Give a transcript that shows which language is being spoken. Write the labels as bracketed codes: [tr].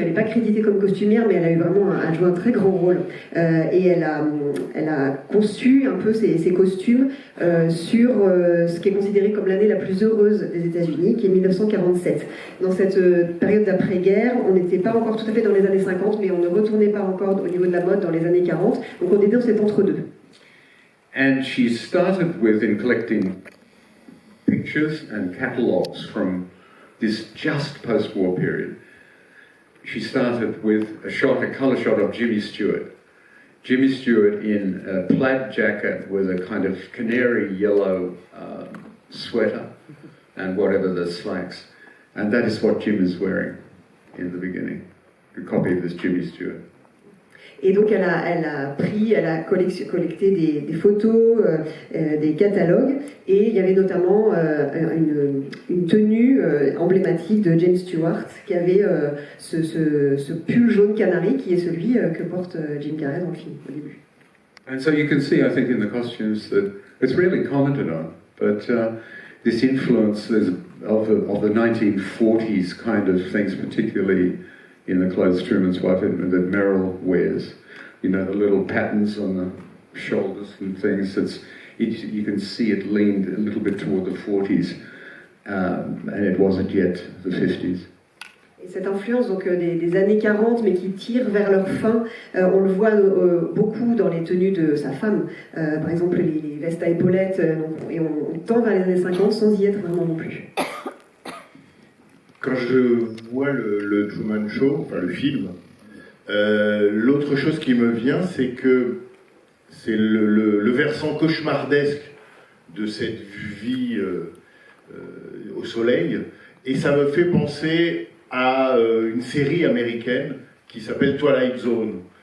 [fr] Elle n'est pas créditée comme costumière, mais elle a eu vraiment joué un très grand rôle. Et elle a conçu un peu ses costumes sur ce qui est considéré comme l'année la plus heureuse des États-Unis, qui est 1947. Dans cette période d'après-guerre, on n'était pas encore tout à fait dans les années 50, mais on ne retournait pas encore au niveau de la mode dans les années 40. Donc on était dans cet entre-deux. [en] And she started in collecting pictures and catalogues from this just post-war period. She started with a colour shot of Jimmy Stewart. Jimmy Stewart in a plaid jacket with a kind of canary yellow sweater and whatever the slacks. And that is what Jim is wearing in the beginning, a copy of this Jimmy Stewart. [fr] Et donc elle a collecté des photos, des catalogues, et il y avait notamment une tenue emblématique de James Stewart qui avait ce pull jaune canari qui est celui que porte Jim Carrey dans le film au début. [en] And so you can see, I think, in the costumes that it's rarely commented on, but this influence of the 1940s kind of things, particularly in the clothes Truman's Wife that Meryl wears, you know, the little patterns on the shoulders and things. You can see it leaned a little bit toward the 40s, and it wasn't yet the 50s. [fr] Et cette influence donc des années 40, mais qui tire vers leur fin, on le voit beaucoup dans les tenues de sa femme, par exemple les vestes à épaulettes, et on tend vers les années 50 sans y être vraiment non plus. Quand je vois le Truman Show, enfin le film, l'autre chose qui me vient, c'est que c'est le versant cauchemardesque de cette vie au soleil, et ça me fait penser à une série américaine qui s'appelle Twilight Zone.